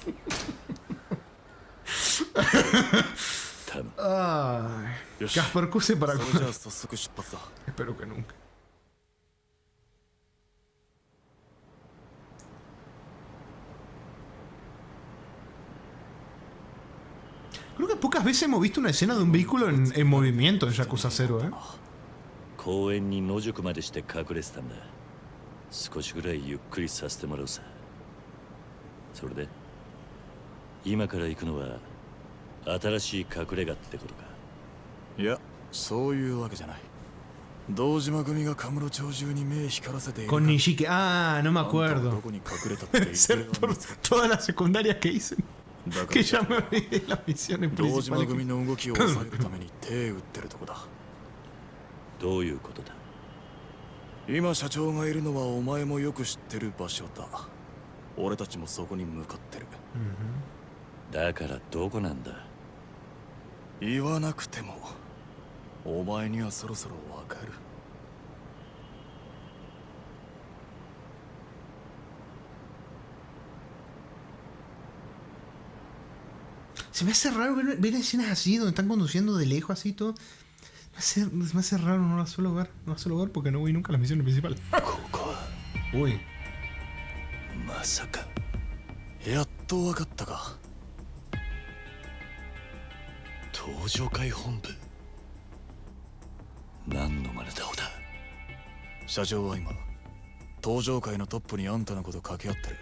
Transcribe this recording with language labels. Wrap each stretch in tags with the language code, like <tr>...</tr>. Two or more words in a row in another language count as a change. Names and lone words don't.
<es>Ay, Casper Cuse para Espero que nunca. Creo que pocas veces hemos visto una escena de un vehículo en movimiento en Yakuza 0, ¿eh?</es> <ja>公園に野宿までして隠れてたんだ。少しぐらいゆっくりさせてもらうさ。それで今から行くのは新しい隠れ家ってことか。いや、そういうわけじゃない。堂島組がカムロ町中に目光らせている。</ja> <es>Con Nishiki. Ah, no me acuerdo. Debe ser por todas las secundarias que hice. Que ya me olvidé las misiones principales.</es> <ja>堂島組の動きを抑えるために手打ってるとこだ。どういうことだ。今社長がいるのはお前もよく知ってる場所だ。俺たちもそこに向かってる。だからどこなんだ。言わなくてもお前にはそろそろわかる。</ja> <es>Se me hace raro ver escenas así, donde están conduciendo de lejos así todo. Me hace raro, no la suelo ver. No la suelo ver porque no voy nunca a las misiones principales. Uy.</es> <ja>まさか。やっとわかったか。登場会本部。何の真似だおだ。社長は今登場会のトップにあんたのこと掛け合ってる。</ja>